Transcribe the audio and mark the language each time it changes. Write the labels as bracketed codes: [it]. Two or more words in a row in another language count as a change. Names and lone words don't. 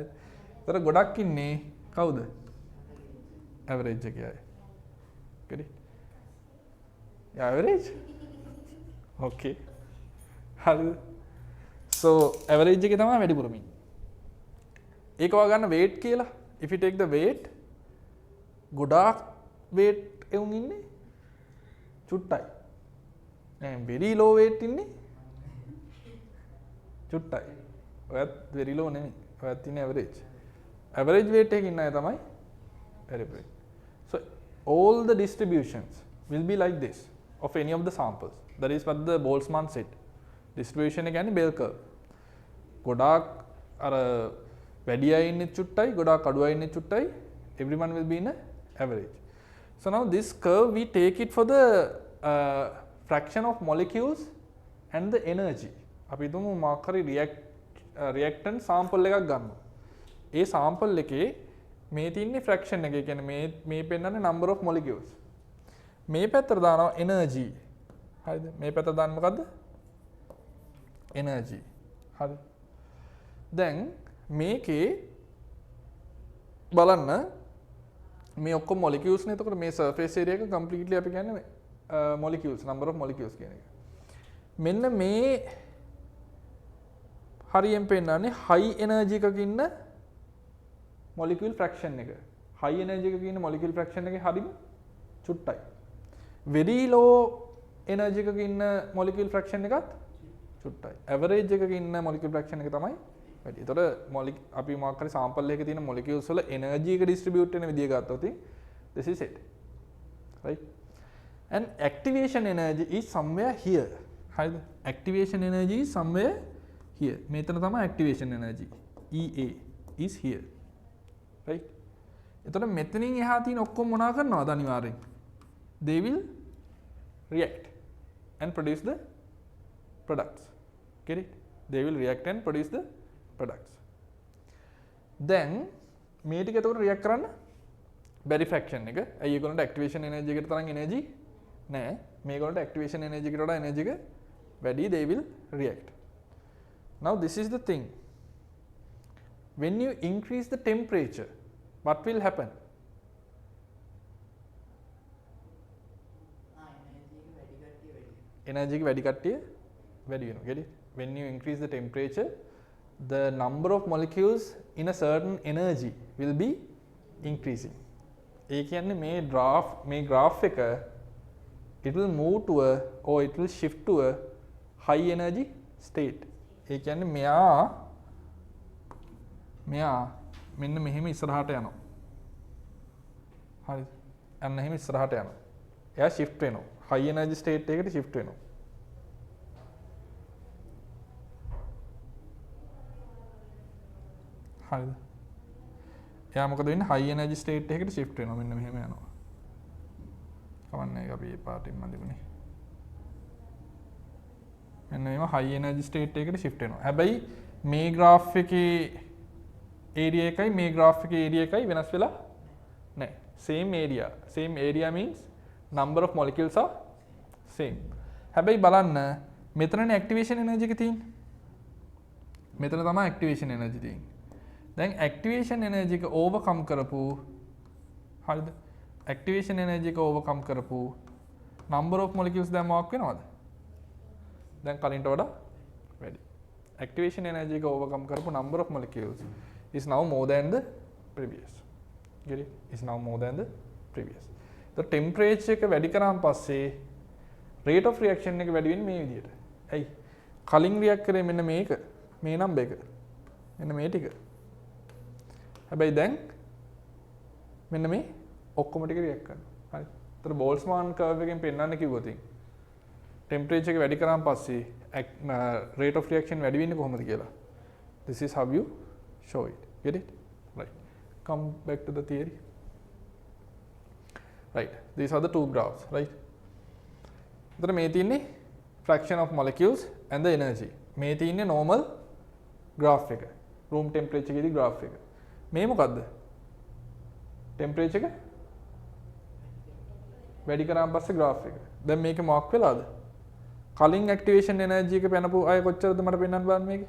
[si] ඒතර ගොඩක් ඉන්නේ කවුද? average එකේ අය. [en] Good. Average? [si] Okay. හරිද? So average එකේ තමයි වැඩිපුරම ඉන්නේ. ඒක වගන්න weight කියලා. [en] If you take the weight, [si] ගොඩාක් weight එවුන් ඉන්නේ චුට්ටයි. දැන් [en] very low weight [si] ඉන්නේ චුට්ටයි. ඔයත් [en] very low [si] නෙමෙයි. ඔයත් ඉන්නේ average. [en] Average weight [si] එකකින් ඉන්න අය තමයි average. [en] So all the distributions will be like this of any of the samples. That is what the Boltzmann said. [si] Distribution එක කියන්නේ [en] bell curve. [si] ගොඩාක් අර වැඩි අය ඉන්නේ චුට්ටයි, ගොඩාක් අඩු අය ඉන්නේ චුට්ටයි. [en] Everyone will be in a average. So now this curve we take it for the fraction of molecules and the energy. [si] අපි හිතමු මොකක් හරි reactant sample එකක් ගන්නවා. ඒ sample එකේ මේ තියෙන්නේ fraction එක. ඒ කියන්නේ මේ පෙන්නන්නේ [en] number of molecules. [si] මේ පැත්තට දානවා energy. හරිද? මේ පැත්තට දාන්න මොකද්ද? energy. හරි. දැන් මේකේ බලන්න මේ ඔක්කොම molecules නේ. එතකොට මේ [en] surface area [si] එක completely අපි කියන්නේ molecules, [en] number of molecules [si] කියන එක. මෙන්න මේ හරියෙන් පෙන්නන්නේ [en] high energy [si] එකක ඉන්න [en] molecule fraction [si] එක. [en] high energy [si] එකක ඉන්න [en] molecule fraction [si] එකේ හරිම චුට්ටයි. [en] very low energy [si] එකක ඉන්න [en] molecule fraction [si] එකත් චුට්ටයි. average එකක ඉන්න [en] molecule fraction [si] එක තමයි වැඩි. එතකොට අපි මොකක් හරි sample එකක තියෙන molecules වල energy එක distribute වෙන විදිය ගත්තොත් [en] this is it. Right? And activation energy is somewhere here. [si] හරිද? [en] activation energy is somewhere here. [si] මෙතන තමයි [en] activation energy. EA is here. Right? [si] එතකොට මෙතනින් එහා තියෙන ඔක්කොම මොනවා කරනවද අනිවාර්යෙන්? [en] They will react and produce the products. Get it? They will react and produce the products. [si] Then මේ ටික එතකොට react කරන්න බැරි fraction එක. ඇයි ඒගොල්ලන්ට [en] activation energy [si] එකට තරම් energy නැහැ. මේගොල්ලන්ට [en] activation energy [si] එකට වඩා energy එක වැඩි. [en] They will react. Now this is the thing. When you increase the temperature, what will happen? [si] Energy එක වැඩි කට්ටිය වැඩි වෙනවා. [en] Get it? When you increase the temperature, the number of molecules in a certain energy will be increasing. [si] ඒ කියන්නේ මේ graph එක [en] it will move to a or it will shift to a high energy state. [si] ඒ කියන්නේ මෙයා මෙන්න මෙහෙම ඉස්සරහට යනවා. හරිද? අන්න එහෙම ඉස්සරහට යනවා. එයා shift වෙනවා. [en] high energy state [si] එකකට shift වෙනවා. හරිද? එයා මොකද වෙන්නේ? [en] high energy state [si] එකකට shift වෙනවා. මෙන්න මෙහෙම යනවා. කවන්නේ ඒක අපි මේ පාටින් මදිමුනේ. මෙන්න මේව [en] high energy state [si] එකකට shift වෙනවා. හැබැයි මේ graph එකේ area එකයි මේ graph එකේ area එකයි වෙනස් වෙලා නැහැ. [en] Same area. Same area means number of molecules are same. [si] හැබැයි බලන්න මෙතනනේ [en] activation energy [si] එක තියෙන්නේ. මෙතන තමයි [en] activation energy [si] තියෙන්නේ. දැන් [en] activation energy [si] එක overcome කරපු හරිද? [en] activation energy [si] එක overcome කරපු [en] number of molecules [si] දැන් මොකක් වෙනවද? දැන් කලින්ට වඩා වැඩි. [en] activation energy [si] එක overcome කරපු [en] number of molecules is now more than the previous. Get it? Is now more than the previous. The temperature [si] එක වැඩි කරාන් පස්සේ [en] rate of reaction [si] එක වැඩි වෙන්නේ මේ විදිහට. ඇයි? කලින් react කරේ මෙන්න මේක. මේ number එක. මෙන්න මේ ටික. හැබැයි දැන් මෙන්න මේ ඔක්කොම ටික react කරනවා. හරි. ඒතර [en] Boltzmann curve [si] එකෙන් පෙන්නන්න කිව්වොත් temperature එක වැඩි කරාන් පස්සේ [en] rate of reaction [si] වැඩි වෙන්නේ කොහොමද කියලා. [en] This is how you show it. Get it? Right. Come back to the theory. Right. These are the two graphs, right? [si] එතන මේ තියෙන්නේ [en] fraction of molecules and the energy. [si] මේ තියෙන්නේ [en] normal graph [si] එක. [en] room temperature [si] එකේදී graph එක. මේ මොකද්ද? temperature එක වැඩි කරාන් පස්සේ graph එක. දැන් මේකේ මොකක් වෙලාද? කලින් [en] activation energy [si] එක පැනපු අය කොච්චරද මට පෙන්වන්න බලන්න මේකේ.